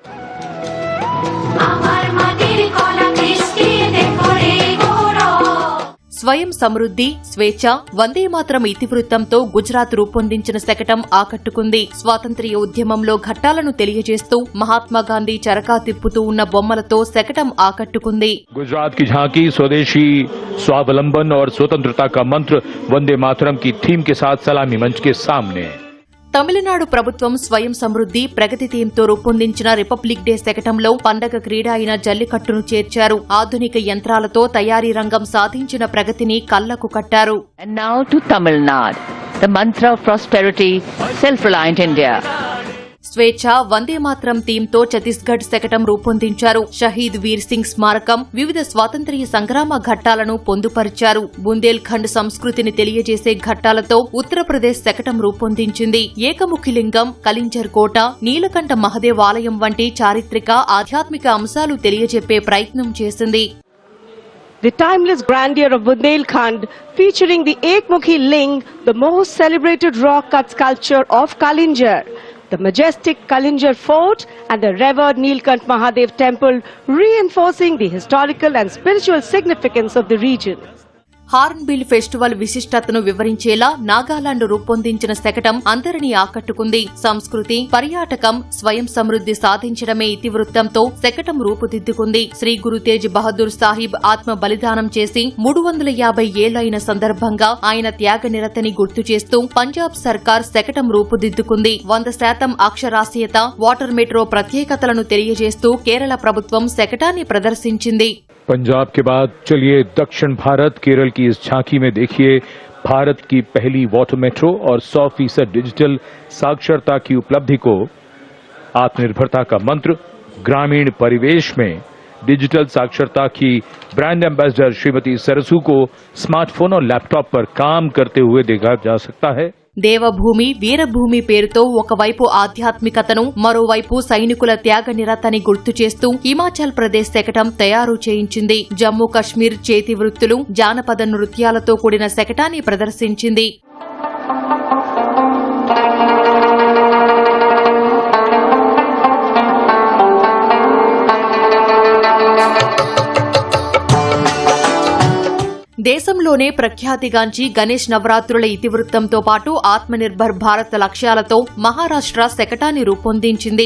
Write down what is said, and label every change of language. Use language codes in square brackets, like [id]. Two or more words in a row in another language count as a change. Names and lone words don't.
[te] స్వయం సమృద్ధి, స్వేచ్ఛ, వందేమాతరం ఇతివృత్తంతో గుజరాత్ రూపొందించిన శకటం ఆకట్టుకుంది. స్వాతంత్ర్య ఉద్యమంలో ఘట్టాలను తెలియజేస్తూ మహాత్మాగాంధీ చరకా తిప్పుతూ ఉన్న బొమ్మలతో శకటం ఆకట్టుకుంది. [hi] गुजरात की झांकी स्वदेशी, स्वावलंबन और स्वतंत्रता का मंत्र वंदे मातरम की थीम के साथ सलामी मंच के सामने. [te] తమిళనాడు ప్రభుత్వం స్వయం సమృద్ధి, ప్రగతి థీమ్తో రూపొందించిన రిపబ్లిక్ డే శకటంలో పండగ క్రీడ అయిన జల్లికట్టును చేర్చారు. ఆధునిక యంత్రాలతో తయారీ రంగం సాధించిన ప్రగతిని కళ్లకు కట్టారు. [en] And now to Tamil Nadu, the mantra of prosperity, self-reliant India. [te] స్వేచ్ఛ, వందేమాతరం థీమ్తో ఛత్తీస్గఢ్ శకటం రూపొందించారు. షహీద్ వీర్ సింగ్ స్మారకం, వివిధ స్వాతంత్ర్య సంగ్రామ ఘట్టాలను పొందుపరిచారు. బుందేల్ ఖండ్ సంస్కృతిని తెలియజేసే ఘట్టాలతో ఉత్తరప్రదేశ్ శకటం రూపొందించింది. ఏకముఖి లింగం, కలింజర్ కోట, నీలకంఠ మహదేవ్ ఆలయం వంటి చారిత్రక, ఆధ్యాత్మిక అంశాలు తెలియజెప్పే ప్రయత్నం చేసింది. [en] The timeless grandeur of Bundelkhand, featuring the Ekmukhi Ling, the most celebrated rock cut sculpture of Kalinjar, the majestic Kalinjar Fort and the revered Neelkanth Mahadev Temple, reinforcing the historical and spiritual significance of the region. [te] హార్న్బిల్ ఫెస్టివల్ విశిష్టతను వివరించేలా నాగాలాండ్ రూపొందించిన శకటం అందరినీ ఆకట్టుకుంది. సంస్కృతి, పర్యాటకం, స్వయం సమృద్ధి సాధించడమే ఇతివృత్తంతో శకటం రూపుదిద్దుకుంది. శ్రీ గురు తేజ్ బహదూర్ సాహిబ్ ఆత్మ బలిదానం చేసి 350 ఏళ్లైన సందర్భంగా ఆయన త్యాగనిరతని గుర్తు చేస్తూ పంజాబ్ సర్కార్ శకటం రూపుదిద్దుకుంది. 100% అక్షరాస్యత, [en] water metro [te] ప్రత్యేకతలను తెలియజేస్తూ కేరళ ప్రభుత్వం శకటాన్ని ప్రదర్శించింది. [hi] पंजाब के बाद चलिए दक्षिण भारत केरल की इस झांकी में देखिए भारत की पहली [en] water metro [hi] और 100% डिजिटल साक्षरता की उपलब्धि को. आत्मनिर्भरता का मंत्र, ग्रामीण परिवेश में डिजिटल साक्षरता की [en] brand ambassador [hi] श्रीमती सरसू को स्मार्टफोन और लैपटॉप पर काम करते हुए देखा जा सकता है. [te] దేవభూమి, వీరభూమి పేరుతో ఒకవైపు ఆధ్యాత్మికతను, మరోవైపు సైనికుల త్యాగ నిరతని గుర్తు చేస్తూ హిమాచల్ ప్రదేశ్ శకటం తయారు చేయించింది. జమ్మూ కశ్మీర్ చేతి వృత్తులు, జానపద నృత్యాలతో కూడిన శకటాన్ని ప్రదర్శించింది. దేశంలోనే ప్రఖ్యాతిగాంచి గణేష్ నవరాత్రుల ఇతివృత్తంతో పాటు ఆత్మనిర్భర్ భారత్ లక్ష్యాలతో మహారాష్ట్ర శకటాన్ని రూపొందించింది.